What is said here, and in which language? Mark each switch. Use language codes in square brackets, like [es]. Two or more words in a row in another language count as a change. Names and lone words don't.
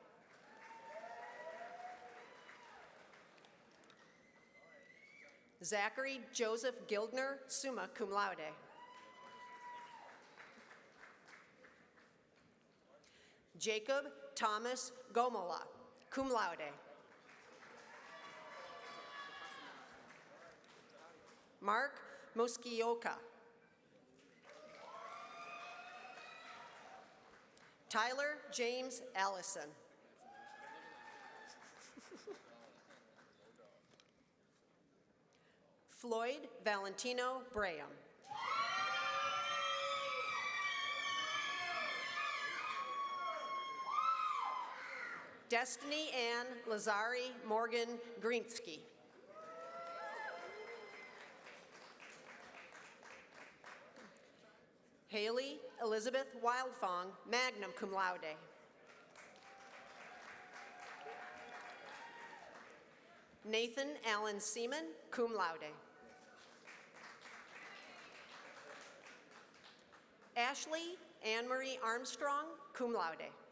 [en] Zachary Joseph Gildner, [la] summa cum laude. [en] Jacob Thomas Gomola, [la] cum laude. [en] Mark Muskioka. Tyler James Allison. Floyd Valentino Braham. Destiny Ann Lazari Morgan Greensky. Haley Elizabeth Wildfong, [la] magna cum laude. [en] Nathan Allen Seaman, [la] cum laude. [en] Ashley Anne-Marie Armstrong, [la] cum laude.